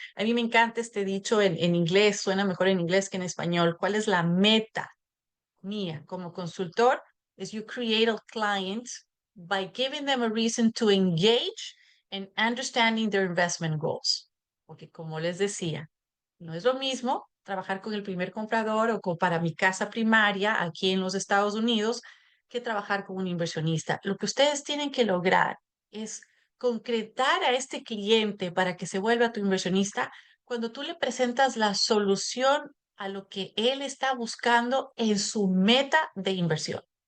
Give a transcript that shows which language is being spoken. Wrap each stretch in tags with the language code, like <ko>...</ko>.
<es>A mí me encanta este dicho en inglés, suena mejor en inglés que en español. ¿Cuál es la meta mía como consultor?</es> <en>Es you create a client by giving them a reason to engage and understanding their investment goals.</en> <es>Porque como les decía, no es lo mismo trabajar con el primer comprador para mi casa primaria aquí en los Estados Unidos que trabajar con un inversionista. Lo que ustedes tienen que lograr es concretar a este cliente para que se vuelva tu inversionista cuando tú le presentas la solución a lo que él está buscando en su meta de inversión.</es>